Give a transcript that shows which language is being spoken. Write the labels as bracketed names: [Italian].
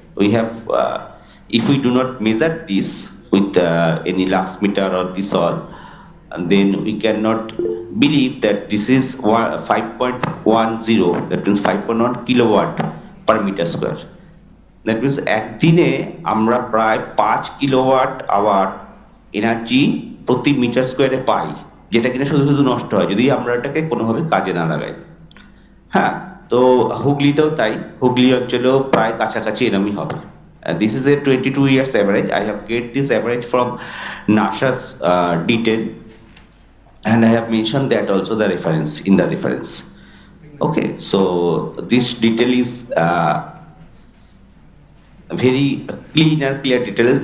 [English] We have, if we do not measure this with any lux meter or this all, and then we cannot believe that this is 5.10, that means 5.1 kilowatt per meter square. That means [Bangla] একদিনে আমরা প্রায় 5 kilowatt hour energy প্রতি metre স্কোয়ারে পাই, যেটা কিনা শুধু শুধু নষ্ট হয় যদি আমরা এটাকে কোনোভাবে কাজে না লাগাই। হ্যাঁ, তো হুগলিতেও তাই, হুগলি অঞ্চলেও প্রায় কাছাকাছি এরমই হবে। [English] This is a 22 years average. I have get this average from NASA's detail, and I have mentioned that also the reference in the reference. Okay, so this detail is very clean and clear details.